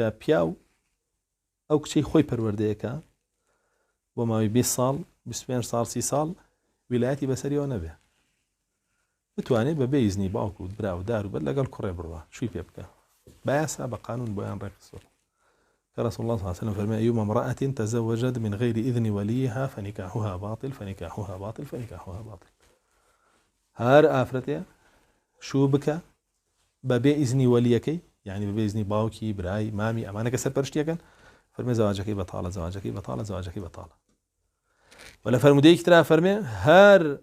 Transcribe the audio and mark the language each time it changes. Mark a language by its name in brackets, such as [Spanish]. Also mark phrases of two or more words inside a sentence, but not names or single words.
[Central Kurdish] پیاو ئەو کچەی خۆی پەروەردەیەکە بۆ ماوەی 20 ساڵ 25 ساڵ 30 ساڵ ویلایەتی بەسەریەوە نەبێ بتوانێت بە بێ ئیزنی باوکو و برا و دار و بەر لەگەڵ کوڕێ بڕوە شووی پێ بکە بایاسا بە قانون بۆیان ڕێکخستووە کە [Arabic] رسول الله صلى الله عليه وسلم فەرمێ أيما امرأة تزوجت من غير إذن وليها فنكاحها باطل [Central Kurdish] هەر ئافرەتێ شوو بکە بە بێ ئیزنی وەلیەکەی یعنی بە بێ ئیزنی باوکی برای مامی ئەمانە کە سەرپەرشتیەکەن فەرمێ زەواجەکەی بەتاڵە و لە فەرمودەیەکی ترا فەرمێ هەر